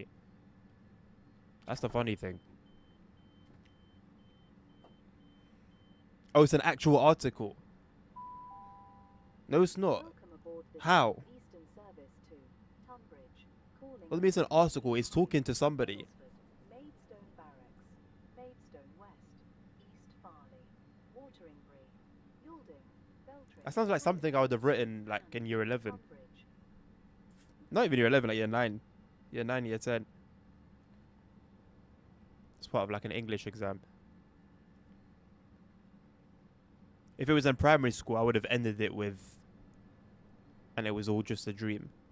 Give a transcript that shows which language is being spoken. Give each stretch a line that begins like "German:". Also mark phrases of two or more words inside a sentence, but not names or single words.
English: That's the funny thing. Oh, it's an actual article. No, it's not. Welcome aboard this How? Eastern service to Tunbridge. Calling What do you mean it's an article? It's talking to somebody. Aylesford, Maidstone Barracks, Maidstone West, East Farley, Wateringbury, Yalding, Beltring. That sounds like something I would have written like in year 11. Tunbridge. Not even year 11, like year 9. Year 9, year 10. It's part of like an English exam. If it was in primary school, I would have ended it with, and it was all just a dream.